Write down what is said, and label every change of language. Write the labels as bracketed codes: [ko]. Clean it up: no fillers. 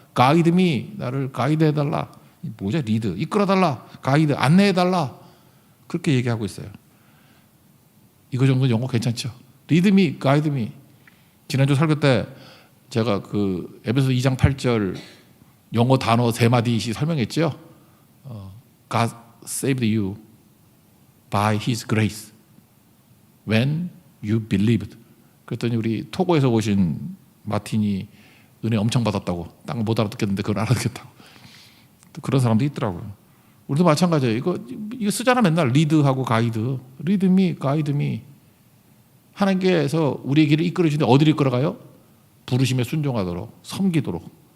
[en] Guide me, [ko] 나를 가이드해달라. 뭐죠? 리드, 이끌어달라. 가이드, 안내해달라. 그렇게 얘기하고 있어요. 이거 정도 영어 괜찮죠? [en] Lead me, guide me. [ko] 지난주 설교 때 제가 그 에베소 2장 8절 영어 단어 3마디씩 설명했죠. [en] God saved you by His grace when you believed. [ko] 그랬더니 우리 토고에서 오신 마틴이 은혜 엄청 받았다고. 딱 못 알아듣겠는데 그걸 알아듣겠다고. 또 그런 사람도 있더라고요. 우리도 마찬가지예요. 이거 쓰잖아 맨날. 리드하고 가이드. [en] 리드 미, 가이드 미. [ko] 하나님께서 우리의 길을 이끌어 주시는데 어디를 이끌어가요? 부르심에 순종하도록, 섬기도록.